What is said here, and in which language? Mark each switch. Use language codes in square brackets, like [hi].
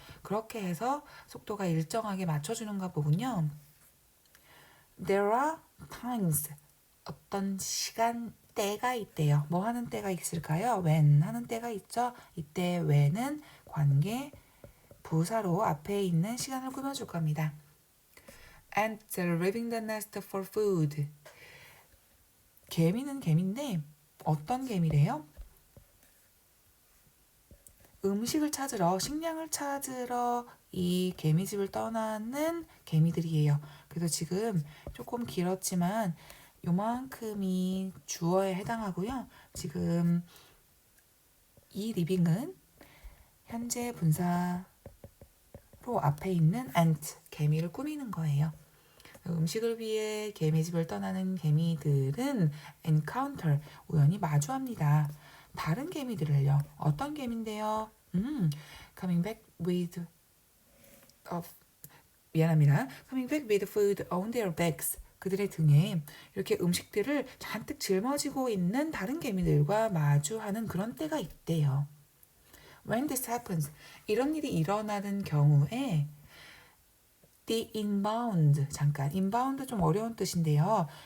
[ko] 그렇게 해서 속도가 일정하게 맞춰주는가 보군요. [en] There are times, [ko] 어떤 시간, 때가 있대요. 뭐 하는 때가 있을까요? when 하는 때가 있죠. 이때 when은 관계 부사로 앞에 있는 시간을 꾸며줄 겁니다. [en] Ants are leaving the nest for food. [ko] 개미는 개미인데 어떤 개미래요? 음식을 찾으러, 식량을 찾으러 이 개미집을 떠나는 개미들이에요. 그래서 지금 조금 길었지만 요만큼이 주어에 해당하고요. 지금 이 리빙은 현재 분사로 앞에 있는 ant, 개미를 꾸미는 거예요. 음식을 위해 개미집을 떠나는 개미들은 encounter, 우연히 마주합니다. 다른 개미들을요. 어떤 개미인데요? [en] coming back with [ko] 미안합니다. [en] coming back with food on their backs. [ko] 그들의 등에 이렇게 음식들을 잔뜩 짊어지고 있는 다른 개미들과 마주하는 그런 때가 있대요. [en] When this happens, [ko] 이런 일이 일어나는 경우에 the inbound, 잠깐, inbound 좀 어려운 뜻인데요.